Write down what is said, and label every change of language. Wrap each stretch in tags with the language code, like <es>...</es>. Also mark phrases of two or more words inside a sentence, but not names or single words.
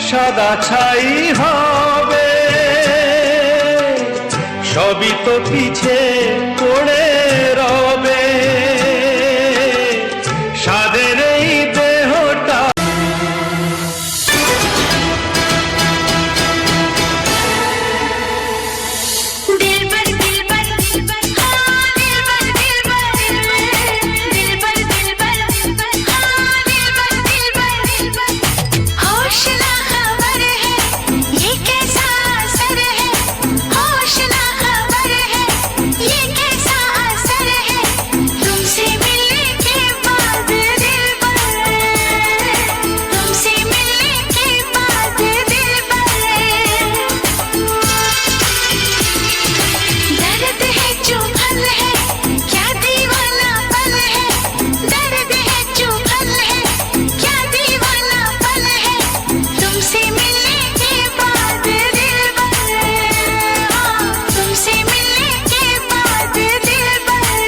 <bn>সাদা ছাই হবে, সবই তো পিছে পড়ে রবে, সাদের এই দেহটা</bn> <hi>दिलबर दिलबर दिलबर हाँ दिलबर दिलबर दिलबर दिलबर दिलबर हाँ दिलबर दिलबर दिलबर होशना खबर है ये कैसा असर है, होशना खबर है ये कैसा असर है, तुमसे मिलने के बाद दिलबर, तुमसे मिलने के बाद दिलबर, दर्द है जो पल है क्या दीवाना पल है, दर्द है जो पल है क्या दीवाना पल है, तुमसे मिलने के बाद दिलबर, तुमसे मिलने के बाद दिलबर,</hi>